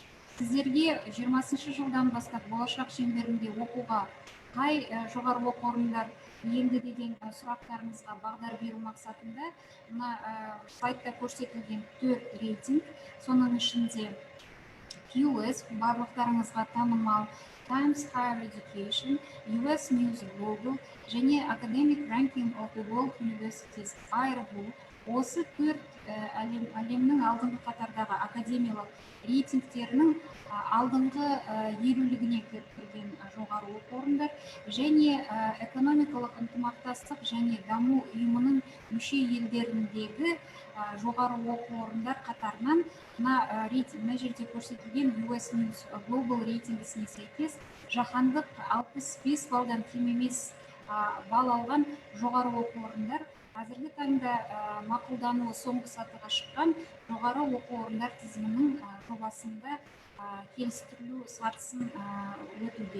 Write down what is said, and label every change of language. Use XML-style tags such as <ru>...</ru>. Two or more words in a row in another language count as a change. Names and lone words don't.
<kk>Сіздерге 20 жылдан бастап болашақ шеңберінде оқуға қай жоғары оқу орындар енді деген сұрақтарыңызға бағдар беру мақсатында мына слайдта көрсетілген 4 рейтинг, соның ішінде QS, барлықтарыңызға танымал Times Higher Education, US News Global және Academic Ranking of the World Universities IRBU, осы 4 әлемнің алдыңғы қатардағы академиялық рейтингтерінің алдыңғы 50-лігіне кірген жоғары оқу орындар және экономикалық ынтымақтастық және даму ұйымының мүше елдеріндегі жоғары оқу орындар қатарынан мына жерде көрсетілген US News Global рейтингісіне сәйкес жаһандық 65 балдан кем емес балл алған жоғары оқу орындар қазіргі таңда мақұлдануы соңғы сатыға шыққан жоғары оқу орындар тізімінің жобасында келістірілу сатысын өтуде.</kk>